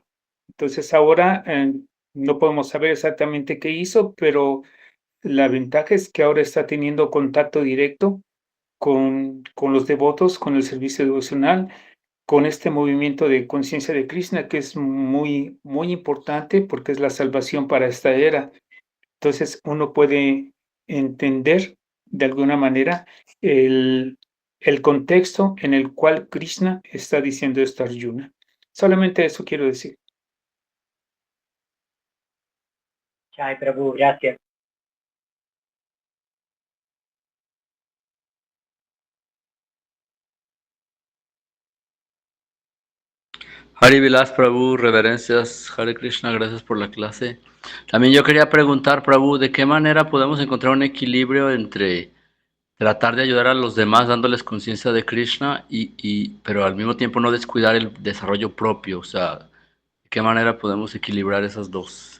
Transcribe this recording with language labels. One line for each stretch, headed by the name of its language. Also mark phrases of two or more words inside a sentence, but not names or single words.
Spanish: Entonces ahora no podemos saber exactamente qué hizo, pero la ventaja es que ahora está teniendo contacto directo con los devotos, con el servicio devocional, con este movimiento de conciencia de Krishna, que es muy, muy importante porque es la salvación para esta era. Entonces uno puede entender de alguna manera el, el contexto en el cual Krishna está diciendo esto a Arjuna. Solamente eso quiero decir. Jai Prabhu, gracias. Hari Vilas Prabhu, reverencias, Hare Krishna, gracias por la clase. También yo quería preguntar, Prabhu, ¿de qué manera podemos encontrar un equilibrio entre tratar de ayudar a los demás dándoles conciencia de Krishna pero al mismo tiempo no descuidar el desarrollo propio? O sea, ¿de qué manera podemos equilibrar esas dos?